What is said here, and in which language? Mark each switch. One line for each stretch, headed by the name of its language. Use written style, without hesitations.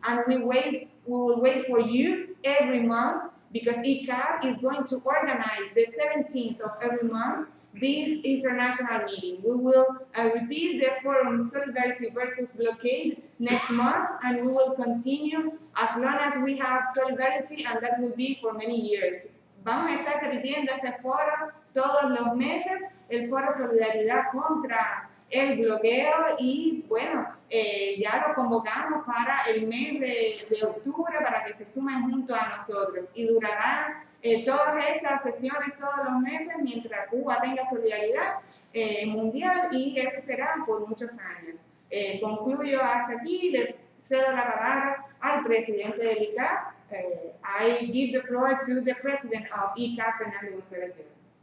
English: And we will wait for you every month, because ICAP is going to organize the 17th of every month this international meeting. We will repeat the Forum Solidarity versus Blockade next month, and we will continue as long as we have solidarity, and that will be for many years.
Spanish: Vamos a estar repitiendo este foro todos los meses, el foro Solidaridad contra el bloqueo, y bueno, ya lo convocamos para el mes de octubre para que se sumen junto a nosotros, y durarán todas estas sesiones todos los meses mientras Cuba tenga solidaridad mundial, y eso será por muchos años. Concluyo hasta aquí, le cedo la palabra al presidente del ICAP.
English: I give the floor to the president of ICAP, Fernando González George.